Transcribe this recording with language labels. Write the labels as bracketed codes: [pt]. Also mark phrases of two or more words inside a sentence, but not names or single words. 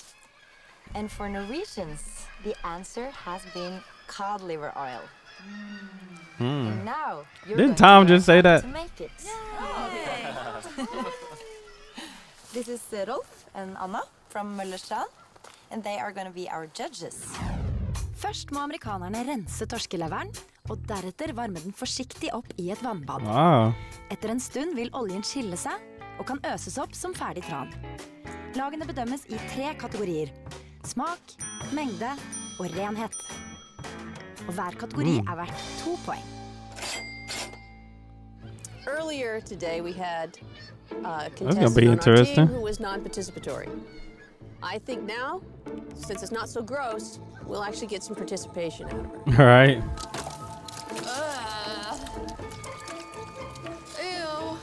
[en] And for Norwegians, the answer has been cod liver oil. And now you're Didn't going Tom to just say that? to make it. This is Rolf and Anna from Møllerstrand, and they are going to be our judges. [no] Først må amerikanerne rense torskeleveren, og deretter varme den forsiktig opp i et vannbad. [en] Wow. [no] Etter en stund vil oljen skille seg, og kan øses opp som ferdig tran. Lagene bedømmes i 3 kategorier: smak, mengde og renhet. Og hver kategori er verdt 2 poeng. [en] Earlier today we had a gonna contestant be on our interesting. team who was non-participatory. I think now, since it's not so gross, we'll actually get some participation out of her. All right. Ew.